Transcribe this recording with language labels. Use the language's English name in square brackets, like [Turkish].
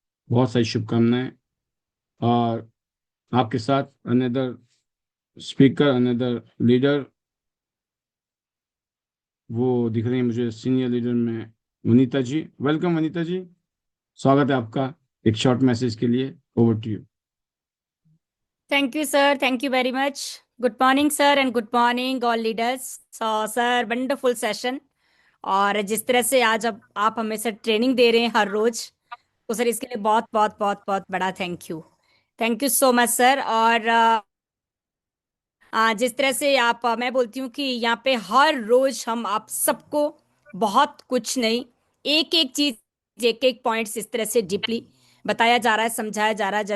[Hindi] बहुत सारी शुभकामनाएं। और आपके साथ अनदर स्पीकर, अनदर लीडर, वो दिख रही है मुझे सीनियर लीडर में, वनीता जी। वेलकम वनीता जी, स्वागत है आपका एक शॉर्ट मैसेज के लिए। Over to you. [English] Thank you, sir. Thank you very much. Good morning, sir, and good morning, all leaders. So, sir, wonderful session. [Hindi] और जिस तरह से आज अब आप हमें सर ट्रेनिंग दे रहे हैं हर रोज, तो सर इसके लिए बहुत बहुत बहुत बहुत बड़ा [English] thank you so much [Hindi] sir. और जिस तरह से आप मैं बोलती हूँ कि यहाँ पे हर रोज हम आप सबको बहुत कुछ नहीं, एक एक चीज, एक एक पॉइंट्स इस तरह से डीपली बताया जा रहा है, समझाया जा रहा है।